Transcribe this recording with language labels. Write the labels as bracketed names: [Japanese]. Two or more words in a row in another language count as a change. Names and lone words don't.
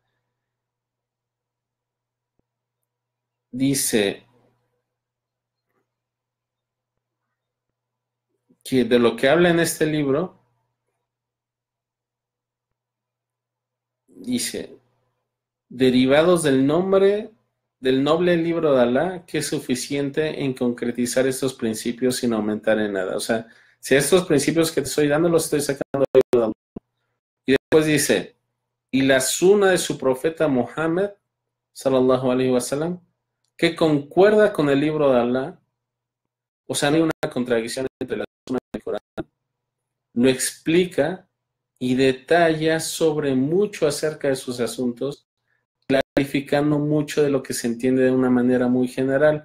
[Spanish] dice que de lo que habla en este libro, dice, derivados del nombre del noble libro de Alá, que es suficiente en concretizar estos principios sin aumentar en nada. O sea, si estos principios que te estoy dando los estoy sacando del libro de Alá. Y después dice, y la suna de su profeta Muhammad, [Arabic] صلى الله عليه وسلم, [Spanish] que concuerda con el libro de Alá. O sea, no hay una contradicción entre la suna y el Corán. Lo explica y detalla sobre mucho acerca de sus asuntos, clarificando mucho de lo que se entiende de una manera muy general.